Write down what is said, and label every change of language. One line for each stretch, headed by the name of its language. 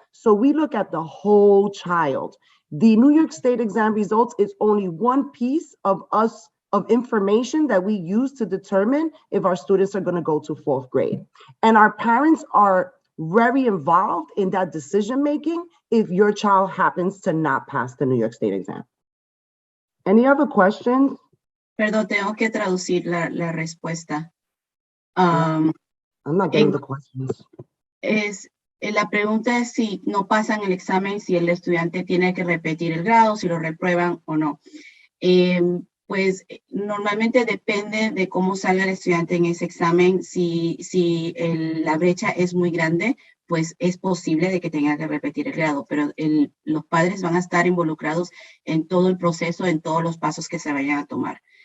English: So we look at the whole child. The New York State exam results is only one piece of information that we use to determine if our students are going to go to 4th grade. And our parents are very involved in that decision making if your child happens to not pass the New York State exam. Any other questions?
Spanish: Perdón, tengo que traducir la respuesta.
English: I'm not getting the questions.
Spanish: La pregunta es si no pasan el examen, si el estudiante tiene que repetir el grado, si lo reprueban o no. Pues normalmente depende de cómo salga el estudiante en ese examen. Si la brecha es muy grande, pues es posible de que tenga que repetir el grado, pero los padres van a estar involucrados en todo el proceso, en todos los pasos que se vayan a tomar.